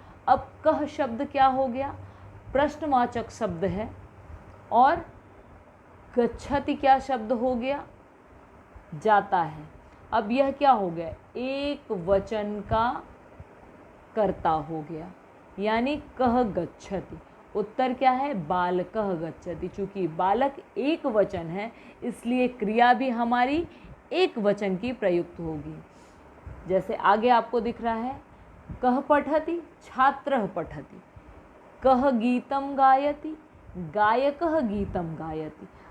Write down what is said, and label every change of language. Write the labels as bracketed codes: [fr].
[hi] अब कह शब्द क्या हो गया, प्रश्नवाचक शब्द है, और गच्छति क्या शब्द हो गया, जाता है। अब यह क्या हो गया, एक वचन का कर्ता हो गया, यानी [sa] कह गच्छति। [hi] उत्तर क्या है, [sa] बालकः गच्छति। [hi] चूँकि बालक एक वचन है इसलिए क्रिया भी हमारी एक वचन की प्रयुक्त होगी। जैसे आगे आपको दिख रहा है, [sa] कह पठति, छात्रः पठति, कह गीतम गायति, [hi] गायकः गीतम गायति।